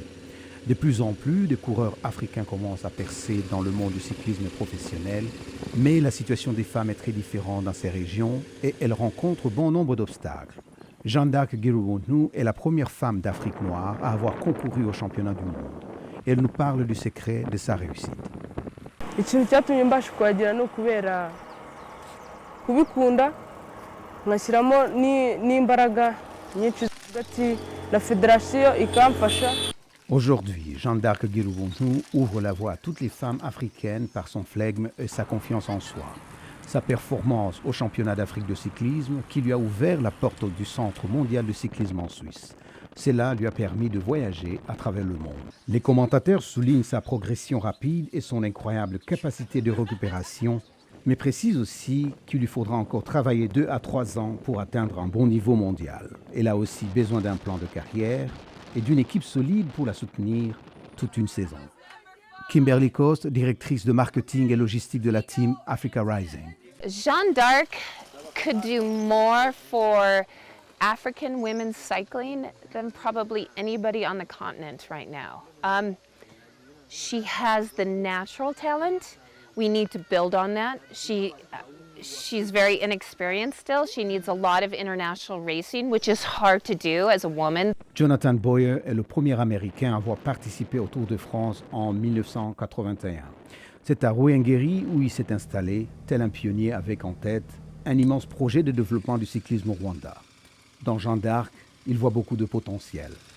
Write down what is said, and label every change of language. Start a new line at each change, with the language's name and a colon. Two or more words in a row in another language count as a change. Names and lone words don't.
French: De plus en plus de coureurs africains commencent à percer dans le monde du cyclisme professionnel, mais la situation des femmes est très différente dans ces régions et elles rencontrent bon nombre d'obstacles. Jeanne d'Arc Girubuntu est la première femme d'Afrique noire à avoir concouru au championnat du monde. Elle nous parle du secret de sa réussite.
Kinyarwanda: ikintu cyatumye mbasha kuhagera ni ukubera kubikunda nkashyiramo n'imbaraga nyinshi hagati na federasiyo ikamfasha.
French: Aujourd'hui, Jeanne d'Arc Girubuntu ouvre la voie à toutes les femmes africaines par son flegme et sa confiance en soi. Sa performance au championnat d'Afrique de cyclisme qui lui a ouvert la porte du Centre mondial de cyclisme en Suisse. Cela lui a permis de voyager à travers le monde. Les commentateurs soulignent sa progression rapide et son incroyable capacité de récupération, mais précisent aussi qu'il lui faudra encore travailler 2 à 3 ans pour atteindre un bon niveau mondial. Elle a aussi besoin d'un plan de carrière et d'une équipe solide pour la soutenir toute une saison. Kimberly Coste, directrice de marketing et logistique de la Team Africa Rising.
English: Jeanne d'Arc could do more for African women's cycling than probably anybody on the continent right now. She has the natural talent. We need to build on that. She's very inexperienced still. She needs a lot of international racing, which is hard to do as a woman.
French: Jonathan Boyer est le premier Américain à avoir participé au Tour de France en 1981. C'est à Ruhengeri où il s'est installé, tel un pionnier avec en tête un immense projet de développement du cyclisme au Rwanda. Dans Jeanne d'Arc, il voit beaucoup de potentiel.